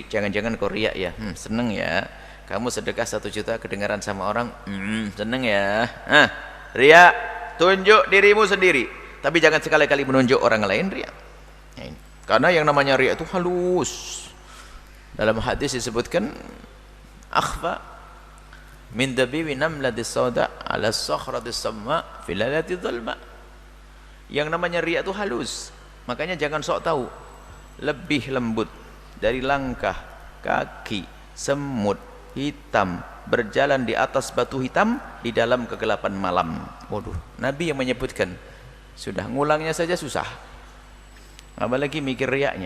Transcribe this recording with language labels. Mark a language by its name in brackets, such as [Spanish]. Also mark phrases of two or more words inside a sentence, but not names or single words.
[Indonesian] Jangan-jangan kau riya ya. Seneng ya kamu sedekah 1 juta kedengaran sama orang. Seneng ya. Riya, tunjuk dirimu sendiri. Tapi jangan sekali-kali menunjuk orang lain riya. Karena yang namanya riya itu halus. Dalam hadis disebutkan [Arabic] أخفى من دبيب النملة السوداء على الصخرة الصماء في الليلة الظلماء. [Indonesian] Yang namanya riya itu halus. Makanya jangan sok tahu. Lebih lembut dari langkah kaki semut hitam berjalan di atas batu hitam di dalam kegelapan malam. Waduh, Nabi yang menyebutkan. Sudah ngulangnya saja susah, apalagi mikir riyaknya.